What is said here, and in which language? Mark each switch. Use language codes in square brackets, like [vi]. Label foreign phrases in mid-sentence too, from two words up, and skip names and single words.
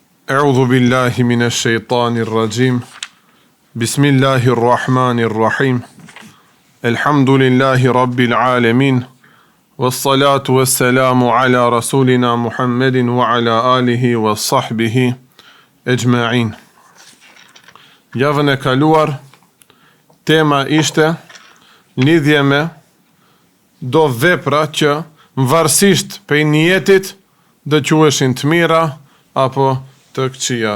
[ar] أعوذ بالله من الشيطان الرجيم. بسم الله الرحمن الرحيم. الحمد لله رب العالمين. والصلاة والسلام على رسولنا محمد وعلى آله وصحبه أجمعين. [sq] Javën e kaluar, tema ishte lidhje me do vepra që varësisht prej niyetit do quheshin të mira apo të këqija.